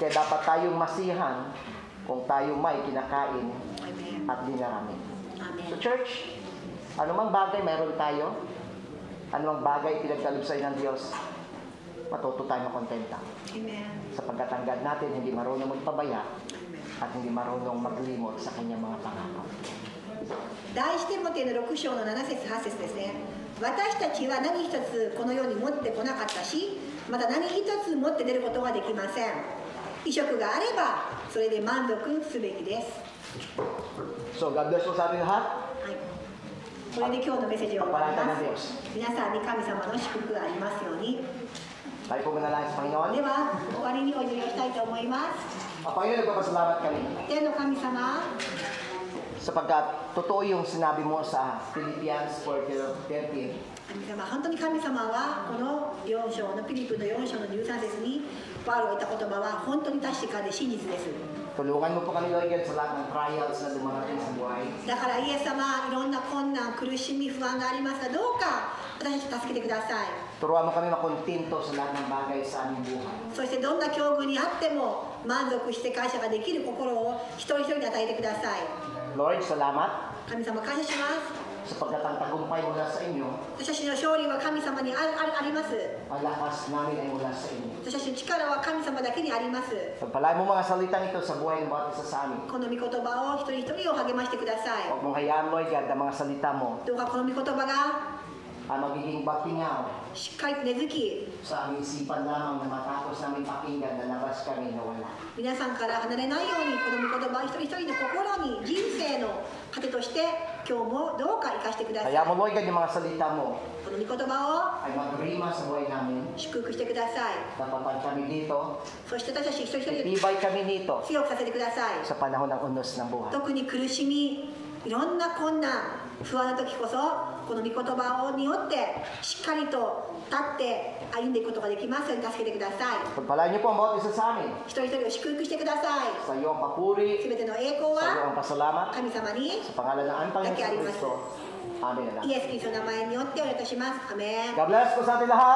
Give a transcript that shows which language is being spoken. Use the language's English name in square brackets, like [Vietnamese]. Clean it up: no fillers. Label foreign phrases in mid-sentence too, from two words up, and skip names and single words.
[Filipino] Kaya dapat tayong masihan kung tayo may kinakain at dinarami. So church, anumang bagay mayroon tayo, anumang bagay pinagkaloob sa ng Diyos, matuto tayo makontenta. Sapagkat ang God natin hindi marunong magpabaya at hindi marunong maglimot sa kanyang mga pangako. [Japanese] 第一テモテの6章の7節8節ですね。私たちは何一つこの世に持ってこなかったし、また何一つ持って出ることができません。衣食があればそれで満足すべきです。 [English] So God bless [Filipino] po sa ating lahat. [Japanese] はい、これで今日のメッセージを終わります。皆さんに神様の祝福がありますように。 [Filipino] Tayo po manalangin sa Panginoon. [Japanese] では終わりにお祈りをしたいと思います。 [Filipino] Panginoon, nagpapasalamat kami. [Japanese] 天の神様、 [Filipino] Sapagkat totoo yung sinabi mo sa Philippians 4:13. [Japanese] 神様、本当に神様はこの4章のピリピの4章の13節にパウロが言った言葉は本当に確かで真実です。 [Filipino] Tulungan mo po kami, Lord God, sa lahat ng trials na dumarating sa buhay. [Japanese] だからイエス様、いろんな困難、苦しみ、不安がありますが、どうか私たちを助けてください。 [Filipino] Turuan mo kami makontento sa lahat ng bagay sa aming buhay. [Japanese] そしてどんな境遇にあっても満足して感謝ができる心を一人一人に与えてください。 [Filipino] Lord, salamat [Japanese] 神様、感謝します。 [Filipino] sapagkat ang tagumpay mula sa inyo, [Japanese] 私たちの勝利は神様にあります。 [Filipino] ang lakas namin ay mula sa inyo. [Japanese] 私たちの力は神様だけにあります。 [Filipino] Pagpalain mo mga salitang ito sa buhay ng bawat isa sa amin. [Japanese] この御言葉を一人一人を励ましてください。 [Filipino] Huwag mong hayaan, Lord God, ang mga salita mo [Japanese] どうかこの御言葉が [Filipino] ang magiging batingaw [Japanese] しっかりと根付き、 [Filipino] sa aming isipan lamang na matapos namin pakinggan na labas kami na wala. [Japanese] 皆さんから離れないようにこの御言葉を一人一人の心に人生の糧として今日もどうか生かしてください。 [Filipino] Kaya mo, Lord God, yung mga salita mo [Japanese] この御言葉 [Filipino] ay magrima sa buhay namin. [Japanese] を祝福してください。 [Filipino] Tapatan kami dito. [Japanese] そして私たち一人一人を [Filipino] Tibay kami nito [Japanese] 強くさせてください。 [Filipino] sa panahon ng unos ng buhay. [Japanese] 特に苦しみ、いろんな困難、不安な時こそこの御言葉によってしっかりと立って歩んでいくことができますように助けてください。 [Filipino] Pagpalain niyo po ang bawat isa sa amin. [Japanese] 一人一人を祝福してください。 [Filipino] Sa iyo ang papuri, [Japanese] すべての栄光 [Filipino] sa iyo [Japanese] は [Filipino] ang pasalamat, [Japanese] 神様に [Filipino] sa pangalan ng aming Panginoon sa Kristo. Amen na lang. [Japanese] イエス・キリストの名前によってお願いいたします。アメン。 [English] God bless [Filipino] po sa ating lahat.